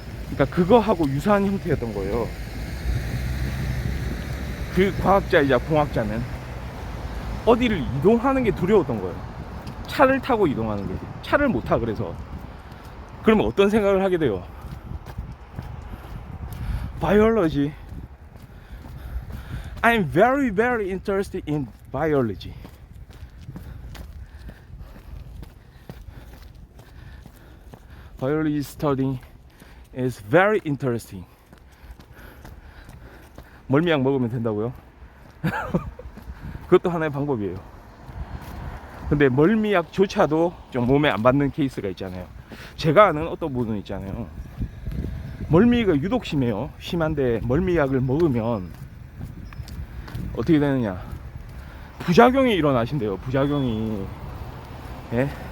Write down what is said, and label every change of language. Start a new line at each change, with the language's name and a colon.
Korean: 그러니까 그거하고 유사한 형태였던 거예요. 그 과학자이자 공학자는 어디를 이동하는 게 두려웠던 거예요. 차를 타고 이동하는 게. 차를 못 타. 그래서 그러면 어떤 생각을 하게 돼요?
English: Biology. I'm very interested in biology. Biology studying is very interesting.
Korean: 멀미약 먹으면 된다고요? 그것도 하나의 방법이에요. 근데 멀미약조차도 좀 몸에 안 받는 케이스가 있잖아요. 제가 아는 어떤 분은 있잖아요, 멀미가 유독 심해요. 심한데 멀미약을 먹으면 어떻게 되느냐, 부작용이 일어나신대요. 부작용이. 예?